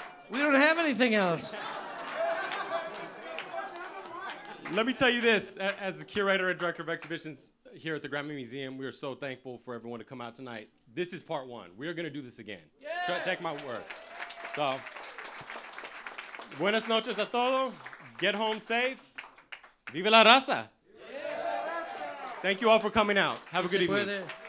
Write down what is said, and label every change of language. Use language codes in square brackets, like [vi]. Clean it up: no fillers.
[en] We don't have anything else. Let me tell you this, as the curator and director of exhibitions, here at the Grammy Museum. We are so thankful for everyone to come out tonight. This is part one. We are going to do this again. Take my word. [es] So, buenas noches a todos. [en] Get home safe. [es] Vive la raza. [en] Thank you all for coming out. Have a good evening.